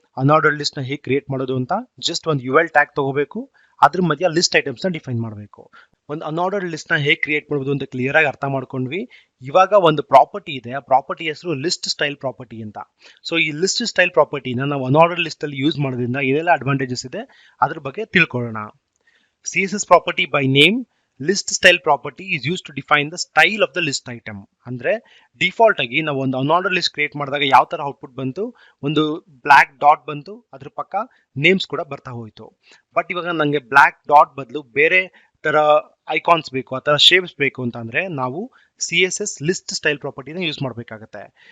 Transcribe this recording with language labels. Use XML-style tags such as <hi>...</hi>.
<kn>ಅನ್ಆರ್ಡರ್ಡ್ list ನ ಹೇಗೆ create ಮಾಡೋದು ಅಂತ. ಜಸ್ಟ್ ಒಂದು UL ಟ್ಯಾಗ್ ತಗೋಬೇಕು, ಅದ್ರ ಮಧ್ಯ ಲಿಸ್ಟ್ ಐಟಮ್ಸ್ ನ ಡಿಫೈನ್ ಮಾಡಬೇಕು. ಒಂದು ಅನ್ಆರ್ಡರ್ಡ್ ಲಿಸ್ಟ್ ನ ಹೇಗೆ ಕ್ರಿಯೇಟ್ ಮಾಡೋದು ಅಂತ ಕ್ಲಿಯರ್ ಆಗಿ ಅರ್ಥ ಮಾಡ್ಕೊಂಡ್ವಿ. ಇವಾಗ ಒಂದು ಪ್ರಾಪರ್ಟಿ ಇದೆ, ಆ ಪ್ರಾಪರ್ಟಿ ಹೆಸರು ಲಿಸ್ಟ್ ಸ್ಟೈಲ್ ಪ್ರಾಪರ್ಟಿ ಅಂತ. ಸೊ ಈ ಲಿಸ್ಟ್ ಸ್ಟೈಲ್ ಪ್ರಾಪರ್ಟಿನ ನಾವು ಅನ್ಆರ್ಡರ್ಡ್ ಲಿಸ್ಟ್ ಅಲ್ಲಿ ಯೂಸ್ ಮಾಡೋದ್ರಿಂದ ಏನೆಲ್ಲ ಅಡ್ವಾಂಟೇಜಸ್ ಇದೆ ಅದ್ರ ಬಗ್ಗೆ ತಿಳ್ಕೊಳ್ಳೋಣ.</kn> <en>CSS property by name list style property is used to define the style of the list item.</en> <kn>ಅಂದ್ರೆ ಡಿಫಾಲ್ಟ್ ಆಗಿ ನಾವು ಒಂದು ಅನ್ಆರ್ಡರ್ಡ್ ಲಿಸ್ಟ್ ಕ್ರಿಯೇಟ್ ಮಾಡಿದಾಗ ಯಾವ ತರ ಔಟ್ಪುಟ್ ಬಂತು, ಒಂದು ಬ್ಲಾಕ್ ಡಾಟ್ ಬಂತು, ಅದ್ರ ಪಕ್ಕ ನೇಮ್ಸ್ ಕೂಡ ಬರ್ತಾ ಹೋಯ್ತು. ಬಟ್ ಇವಾಗ ನಂಗೆ ಬ್ಲಾಕ್ ಡಾಟ್ ಬದಲು ಬೇರೆ ತರ ಐಕಾನ್ಸ್ ಬೇಕು, ಆ ತರ ಶೇಪ್ಸ್ ಬೇಕು ಅಂತ ಅಂದ್ರೆ ನಾವು CSS ಲಿಸ್ಟ್ ಸ್ಟೈಲ್ ಪ್ರಾಪರ್ಟಿನ ಯೂಸ್ ಮಾಡಬೇಕಾಗುತ್ತೆ.</kn>